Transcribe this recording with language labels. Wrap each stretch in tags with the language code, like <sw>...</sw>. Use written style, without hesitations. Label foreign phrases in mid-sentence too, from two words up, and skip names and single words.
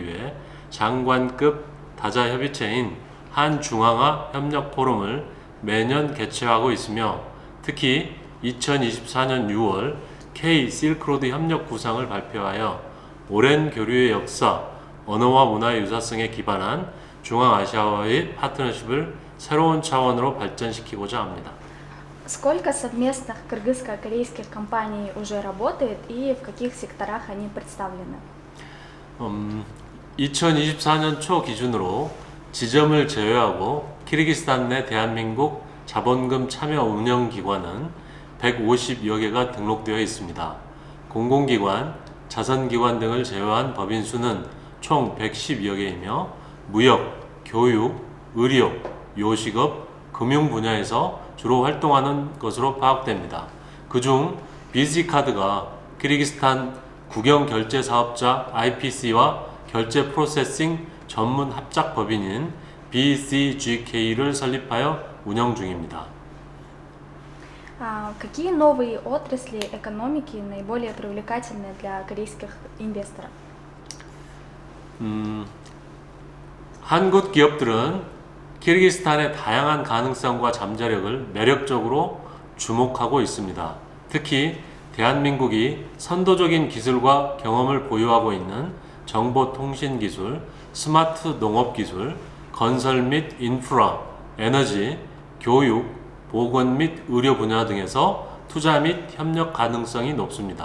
<ko>위해 장관급 다자협의체인 한중앙아 협력 포럼을 매년 개최하고 있으며 특히 2024년 6월 K 실크로드 협력 구상을 발표하여 오랜 교류의 역사, 언어와 문화의 유사성에 기반한 중앙아시아와의 파트너십을 새로운 차원으로 발전시키고자 합니다.</ko> <ru>Сколько совместных кыргызско-корейских компаний уже работает и в каких секторах они представлены?</ru> <ko>2024년 초 기준으로 지점을 제외하고 키르기스탄 내 대한민국 자본금 참여 운영기관은 150여 개가 등록되어 있습니다. 공공기관, 자선기관 등을 제외한 법인 수는 총 110여 개이며 무역, 교육, 의료, 요식업, 금융 분야에서 주로 활동하는 것으로 파악됩니다. 그중 BC카드가 키르기스탄 국영결제사업자 IPC와 결제 프로세싱 전문 합작법인인 BCGK를 설립하여 운영 중입니다.</ko> <ru>Какие новые отрасли экономики наиболее привлекательны для корейских инвесторов?</ru> <ko>한국 기업들은 키르기스탄의 다양한 가능성과 잠재력을 매력적으로 주목하고 있습니다. 특히 대한민국이 선도적인 기술과 경험을 보유하고 있는 정보통신기술, 스마트 농업기술, 건설 및 인프라, 에너지, 교육, 보건 및 의료 분야 등에서 투자 및 협력 가능성이 높습니다.</ko>